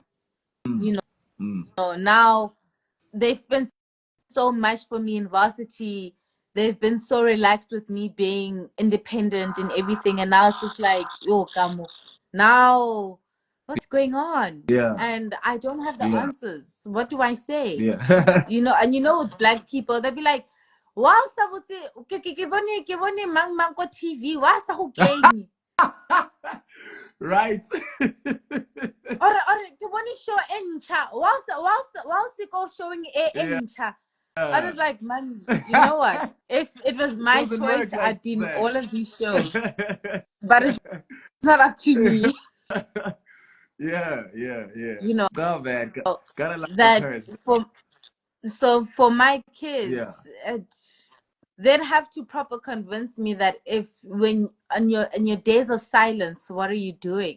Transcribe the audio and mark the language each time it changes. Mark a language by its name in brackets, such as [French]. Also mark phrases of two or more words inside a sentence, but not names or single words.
[English] You know, now they've spent so much for me in varsity. They've been so relaxed with me being independent and everything. And now it's just like, yo, Kamo, now what's going on? And I don't have the answers. What do I say? You know, and you know, with Black people, they'll be like, [Northern Sotho] wow, ke bone mang mang ko TV, wa sa go kenye. [English] Right. [Northern Sotho] Or ke bone show e ntsha, wa se go showing e ntsha. [English] I was like, man, you know what? If it was my choice, I'd be in all of these shows. But it's not up to me. Yeah. You know, No, man. Gotta love that parents. for my kids, they'd have to proper convince me that if when in your days of silence, what are you doing?